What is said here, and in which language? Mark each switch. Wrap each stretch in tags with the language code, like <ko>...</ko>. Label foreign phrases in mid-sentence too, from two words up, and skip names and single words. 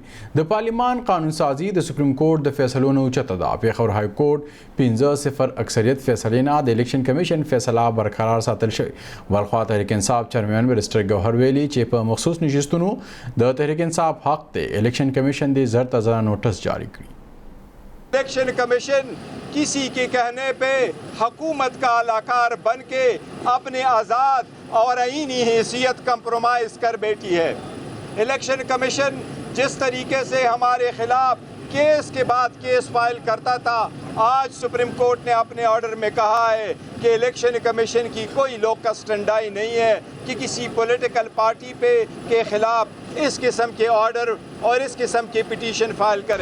<ps>د پارلیمان قانون سازي د</ps> <en>Supreme Court</en> <ps>د فیصلو نه اوچته ده. پیښور</ps> <en>High Court</en> <ps>5-0 اکثریت فیصلې نه د</ps> <en>Election Commission</en> <ps>فیصله برقرار ساتل شوی. ولخوا تحریک انصاف چیرمین بیرسټر ګوهر ویلي چې په مخصوص نشستونو د تحریک انصاف حق ته</ps> <en>Election Commission</en> <ps>دی زر تازه نوٹس جاری کی.</ps> <en>Election Commission</en> <ur>کسی کے کہنے پہ حکومت کا الاکار بن کے اپنے آزاد اور آئینی حیثیت کمپرومائز کر بیٹھی ہے.</ur> <en>Election Commission</en> <ur>جس طریقے سے ہمارے خلاف کیس کے بعد کیس فائل کرتا تھا، آج</ur> <en>Supreme Court</en> <ur>نے اپنے آرڈر میں کہا ہے کہ</ur> <en>Election Commission</en> <ur>کی کوئی</ur> <la>locus standi</la> <ur>نہیں ہے کہ کسی</ur> <en>political party</en> <ur>پہ کے خلاف اس قسم کے آرڈر اور اس قسم کی پٹیشن فائل کرے.</ur>